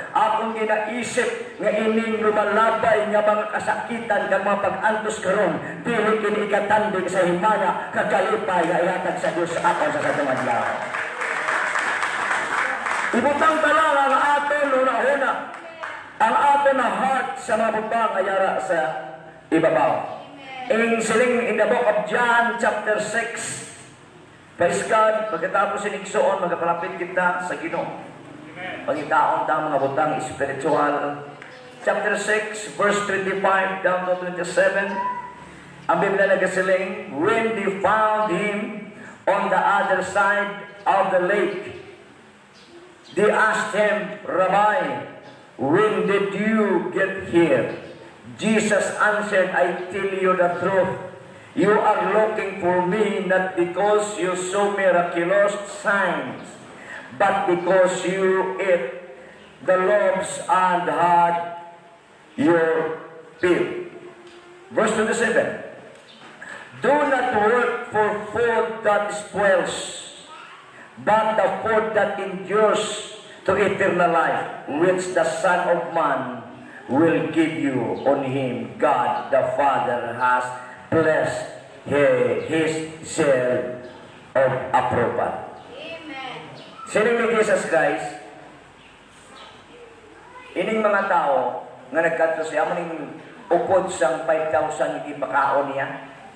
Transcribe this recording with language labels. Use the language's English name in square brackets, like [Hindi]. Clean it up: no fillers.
[Hiligaynon] Akong ginaisip nga ining lumalabay nga mga kasakitan kag mga pag-antos karon, dili kini ikatandig sa himaya kagalipay nga ihatag sa Dios sa ako sa katong adlaw. Ibutang tala ang aton una-una. Ang aton na heart sa mga butang ayara sa ibabaw. [English] In the book of John chapter 6, praise God, [Hiligaynon] pagkatapos siniksoon, magkapalapit kita sa Ginoo. Pagitaon ta mga butang spiritual. [English] Chapter 6, verse 25 down to 27. [Hiligaynon] Ang Biblia nagasiling, [English] when they found him on the other side of the lake, they asked him, Rabbi, when did you get here? Jesus answered, I tell you the truth. You are looking for me not because you saw miraculous signs, but because you ate the loaves and had your fill. Verse 27. Do not work for food that spoils, but the food that endures to eternal life, which the Son of Man will give you. On him God the Father has blessed his seal of approval. Amen. [Hiligaynon] Sining ni Jesus Christ, ining mga tao nga nagkanto siya, maning upod sang 5,000 hindi pakaon niya.